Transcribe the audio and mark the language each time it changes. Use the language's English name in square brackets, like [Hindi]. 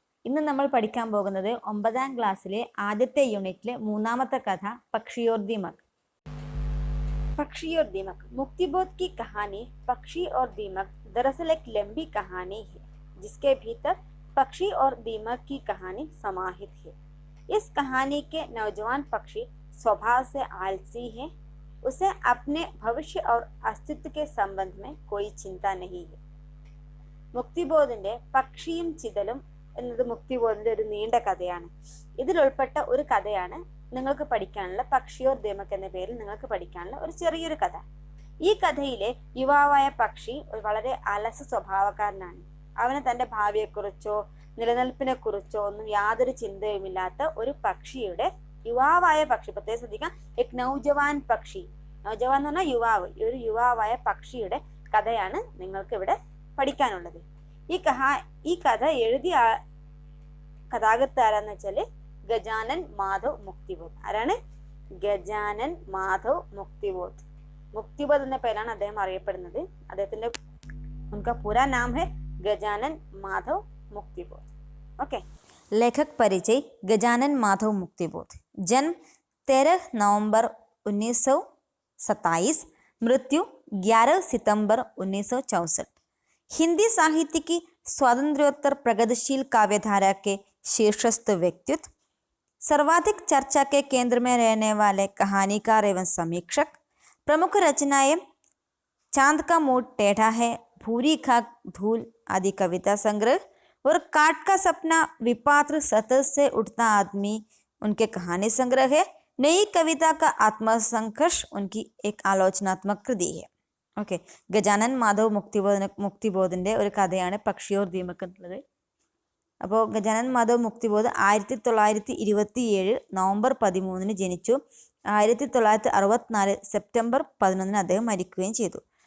[Malayalam] ഇന്ന് നമ്മൾ പഠിക്കാൻ പോകുന്നത് 9ാം ക്ലാസ്സിലെ ആദ്യത്തെ യൂണിറ്റിലെ മൂന്നാമത്തെ കഥ പക്ഷി और दीमक. [Hindi] पक्षी और दीमक. मुक्तिबोध की कहानी पक्षी और दीमक दरअसल एक लंबी कहानी है जिसके भीतर पक्षी और दीमक की कहानी समाहित है. इस कहानी के नौजवान पक्षी स्वभाव से आलसी है. उसे अपने भविष्य और अस्तित्व के संबंध में कोई चिंता नहीं है. [Malayalam] മുക്തിബോധിന്റെ പക്ഷിയും ചിതലും എന്നത് മുക്തിബോധിന്റെ ഒരു നീണ്ട കഥയാണ്. ഇതിൽ ഉൾപ്പെട്ട ഒരു കഥയാണ് നിങ്ങൾക്ക് പഠിക്കാനുള്ള പക്ഷി और दीमक എന്ന പേരിൽ നിങ്ങൾക്ക് പഠിക്കാനുള്ള ഒരു ചെറിയൊരു കഥ. ഈ കഥയിലെ യുവാവായ പക്ഷി ഒരു വളരെ അലസ സ്വഭാവക്കാരനാണ്. അവന് തന്റെ ഭാവിയെക്കുറിച്ചോ നിലനിൽപ്പിനെ കുറിച്ചോ ഒന്നും യാതൊരു ചിന്തയുമില്ലാത്ത ഒരു പക്ഷിയുടെ യുവാവായ പക്ഷി, പ്രത്യേകം ശ്രദ്ധിക്കാം, [Hindi] എക് നൗജവാൻ പക്ഷി. [Malayalam] നൗജവാൻ എന്ന് പറഞ്ഞാൽ യുവാവ്. ഈ ഒരു യുവാവായ പക്ഷിയുടെ കഥയാണ് നിങ്ങൾക്ക് ഇവിടെ പഠിക്കാനുള്ളത്. ഈ കഥ എഴുതിയ കഥാകൃത്ത് ആരാന്ന് വെച്ചാല് ഗജാനൻ മാധവ് മുക്തിബോധ്. ആരാണ്? ഗജാനൻ മാധവ് മുക്തിബോധ്. മുക്തിബോധ് എന്ന പേരാണ് അദ്ദേഹം അറിയപ്പെടുന്നത്. അദ്ദേഹത്തിന്റെ [Hindi] उनका पूरा नाम है गजानन माधव मुक्तिबोध. ओके. लेखक परिचय. गजानन माधव मुक्तिबोध. जन्म 13 नवंबर 1927, मृत्यु 11 सितंबर 1964. हिंदी साहित्य की स्वातंत्र्योत्तर प्रगतिशील काव्यधारा के शीर्षस्थ व्यक्तित्व, सर्वाधिक चर्चा के केंद्र में रहने वाले कहानीकार एवं समीक्षक, प्रमुख रचनाएं चांद का मूड टेढ़ा है, भूरी खाक धूल आदि कविता संग्रह और काट का सपना, विपात्र सतह से उठता आदमी उनके कहानी संग्रह है. नई कविता का आत्मसंघर्ष उनकी एक आलोचनात्मक कृति है. [Malayalam] ഓക്കെ. ഗജാനൻ മാധവ് മുക്തിബോധിന്റെ ഒരു കഥയാണ് പക്ഷി और दीमक എന്നുള്ളത്. അപ്പോൾ ഗജാനൻ മാധവ് മുക്തിബോധ് 1927 നവംബർ 13 ജനിച്ചു. 1964 സെപ്റ്റംബർ 11 അദ്ദേഹം മരിക്കുകയും ചെയ്തു.